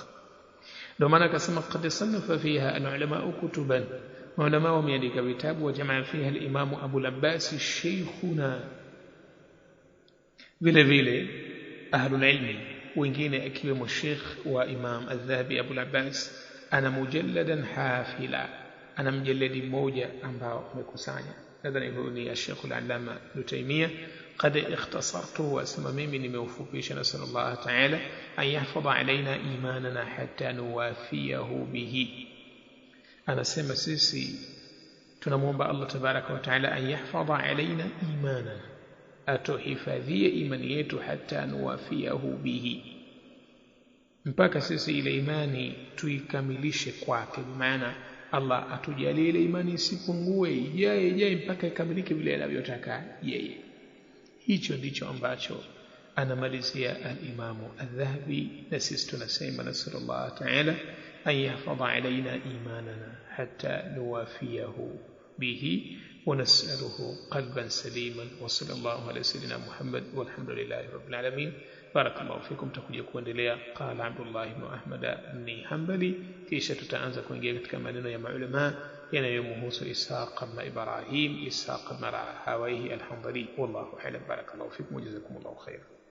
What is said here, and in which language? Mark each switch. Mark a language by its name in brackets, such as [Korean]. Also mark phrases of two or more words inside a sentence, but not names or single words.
[Swahili] Ndio maana akasema [Arabic] قد صنف فيها العلماء كتبا, [Swahili] maulama wameandika vitabu, [Arabic] وجمع فيها الإمام أبو العباس شيخنا, [Swahili] vile vile [Arabic] أهل العلم [Swahili] wengine akiwemo Sheikh wa Imam al-Dhahabi Abu al-Abbas [Arabic] أنا مجلدا حافلا, [Swahili] ana mjalladi mmoja ambao umekusanya. nadhani huyu ni [Arabic] Sheikh al-Allama Ibn Taymiyyah. قد اختصرته واسمى [Swahili] mimi nimeufupisha, [Arabic] نسأل الله تعالى أن يحفظ علينا إيماننا حتى نوافيه به. [Swahili] anasema sisi tunamuomba Allah [Arabic] تبارك وتعالى أن يحفظ علينا إيماننا, [Swahili] atuhifadhie imani yetu, [Arabic] حتى نوافيه به, [Swahili] mpaka sisi ile imani tuikamilishe kwake. Maana Allah atujalie ile imani isipungue, ijaye mpaka ikamilike vile anavyotaka yeye. Hicho ndicho ambacho anamalizia al-Imamu al-Dhahabi, na sisi tunasema [Arabic] نسأل الله تعالى أن يحفظ علينا إيماننا حتى نوافيه به ونسأله قلبا سليما. وصلى الله على سيدنا محمد والحمد لله رب العالمين. بارك الله فيكم. [Swahili] Tutakuja kuendelea qala Abdullah ibn Ahmad ibn Hanbali, kisha tutaanza kuingia katika maneno ya maulama yanayomhusu Ishaq ibn Ibrahim, Ishaq ibn Rahawayhi al-Hanbali. [Arabic] والله أعلم. بارك الله فيكم وجزاكم الله خيرا.